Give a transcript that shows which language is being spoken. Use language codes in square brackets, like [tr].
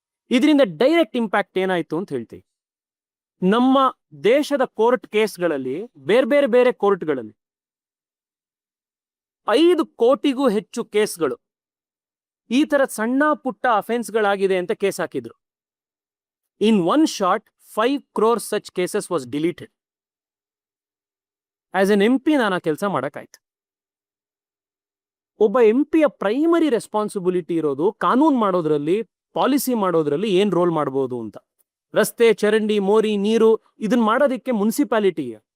[kn] ಇದರಿಂದ direct impact ಏನಾಯಿತು ಅಂತ ಹೇಳ್ತೀವಿ. ನಮ್ಮ ದೇಶದ ಕೋರ್ಟ್ ಕೇಸ್ಗಳಲ್ಲಿ ಬೇರೆ ಕೋರ್ಟ್ಗಳಲ್ಲಿ 5 ಕೋಟಿಗೂ ಹೆಚ್ಚು ಕೇಸ್ಗಳು ಈ ಥರ ಸಣ್ಣ ಪುಟ್ಟ ಅಫೆನ್ಸ್ಗಳಾಗಿದೆ ಅಂತ ಕೇಸ್ ಹಾಕಿದ್ರು. [en] In one shot 5 crore such cases was deleted. As an MP [kn] ನಾನು ಆ ಕೆಲಸ ಮಾಡೋಕ್ಕಾಯ್ತು. ಒಬ್ಬ MPಯ ಪ್ರೈಮರಿ ರೆಸ್ಪಾನ್ಸಿಬಿಲಿಟಿ ಇರೋದು ಕಾನೂನು ಮಾಡೋದ್ರಲ್ಲಿ, ಪಾಲಿಸಿ ಮಾಡೋದ್ರಲ್ಲಿ ಏನು ರೋಲ್ ಮಾಡ್ಬೋದು ಅಂತ. ರಸ್ತೆ, ಚರಂಡಿ, ಮೋರಿ, ನೀರು ಇದನ್ನ ಮಾಡೋದಕ್ಕೆ ಮುನ್ಸಿಪಾಲಿಟಿ.